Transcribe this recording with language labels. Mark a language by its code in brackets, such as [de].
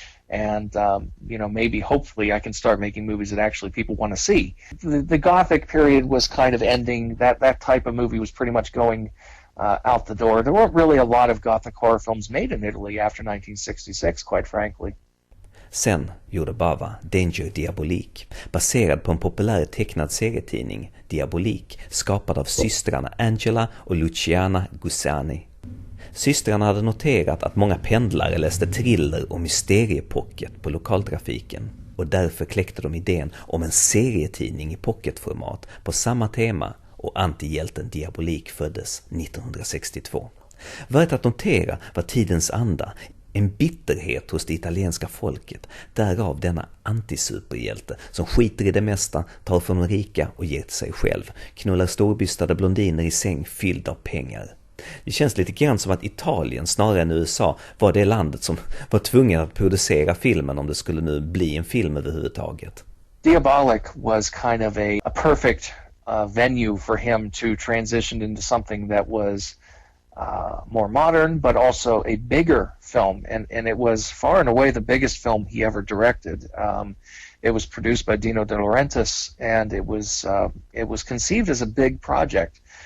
[en] And, maybe, hopefully, I can start making movies that actually people want to see. The Gothic period was kind of ending. That type of movie was pretty much going out the door. There weren't really a lot of Gothic horror films made in Italy after 1966, quite frankly. [sv] Sen gjorde Bava Danger Diabolik, baserad på en populär tecknad serietidning, Diabolik, skapad av systrarna Angela och Luciana Gussani. Systrarna hade noterat att många pendlare läste thriller och mysteriepocket på lokaltrafiken, och därför kläckte de idén om en serietidning i pocketformat på samma tema, och antihjälten Diabolik föddes 1962. Värt att notera var tidens anda, en bitterhet hos det italienska folket, därav denna antisuperhjälte som skiter i det mesta, tar från de rika och ger till sig själv, knullar storbystade blondiner i säng fylld av pengar. Det känns lite grann som att Italien snarare än USA var det landet som var tvungen att producera filmen om det skulle nu bli en film överhuvudtaget. [en] Diabolic was kind of a perfect venue for him to transition into something that was more modern, but also a bigger film, and it was far and away the biggest film he ever directed. It was produced by Dino De Laurentiis, and it was conceived as a big project.